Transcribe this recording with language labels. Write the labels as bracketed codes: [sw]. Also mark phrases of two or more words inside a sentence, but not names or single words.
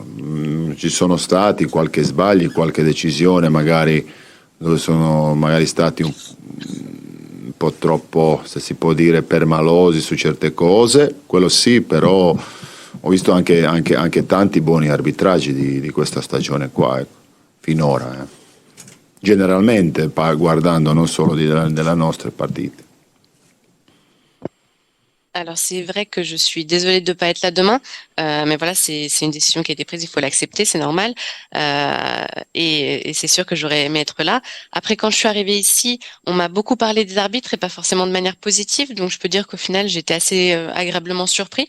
[it] Ci sono stati qualche sbagli, qualche decisione magari dove sono magari stati un po' troppo, se si può dire, permalosi su certe cose, quello sì, però ho visto anche tanti buoni arbitraggi di questa stagione qua, finora, generalmente, guardando non solo delle nostre partite. [fr] Alors c'est vrai que je suis désolée de ne pas être là demain, mais voilà, c'est une décision qui a été prise, il faut l'accepter, c'est normal. Et c'est sûr que j'aurais aimé être là. Après, quand je suis arrivée ici, on m'a beaucoup parlé des arbitres et pas forcément de manière positive, donc je peux dire qu'au final, j'étais assez agréablement surpris.